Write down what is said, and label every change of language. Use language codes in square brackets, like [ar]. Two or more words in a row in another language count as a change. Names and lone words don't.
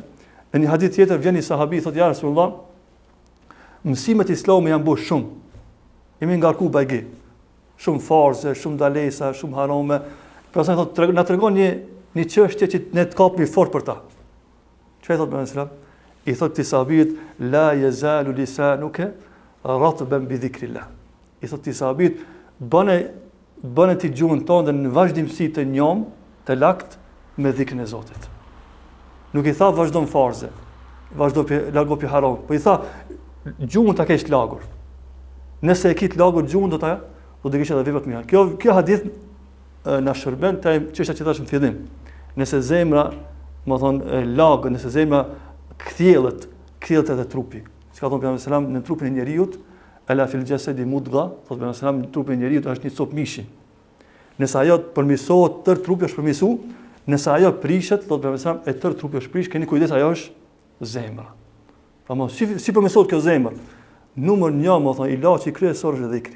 [sq] Në një hadith tjetër vjen një sahabi thotë [ar] يا رسول الله, [sq] mësimet islame janë bërë shumë. Jemi ngarku bajgi. Shumë farze, shumë dalesa, shumë harame. Pastaj thotë na tregon një çështje që ne të kapmi fort për ta. Çfarë thotë Muhamedi [ar] صلى الله عليه وسلم? [sq] I thotë sahabit [ar] لا يزال لسانك رطبا بذكر الله. [sq] I thotë sahabit bëne ti gjuhën tonë në vazhdimsi të njom, të lakt me dhikrin e Zotit. Nuk i tha vazhdo në farze, largo pi haram, po i tha gjuhën ta kesh lagur. Nëse e ke të lagur gjuhën do të kesh edhe vepra të mira. Kjo hadith na shërben te çështja që thashëm në fillim. Nëse zemra, më thonë lagë, nëse zemra kthjellet edhe trupi. Çka thon pejgamberi [ar] صلى الله عليه وسلم [sq] në trupin e njeriu, [ar] ألا في الجسد مضغة, [sq] thot pejgamberi [ar] صلى الله عليه وسلم [sq] në trupin e njeriu është një copë mishi. Nëse ajo përmirësohet, tërë trupi është përmirësu, nëse ajo prishet, thot pejgamberi [ar] صلى الله عليه وسلم, [sq] tërë trupi është prish, keni kujdes, ajo është zemra. Pra mos si përmirësohet kjo zemër? Numër 1, më thonë, ilaçi kryesor është dhikri.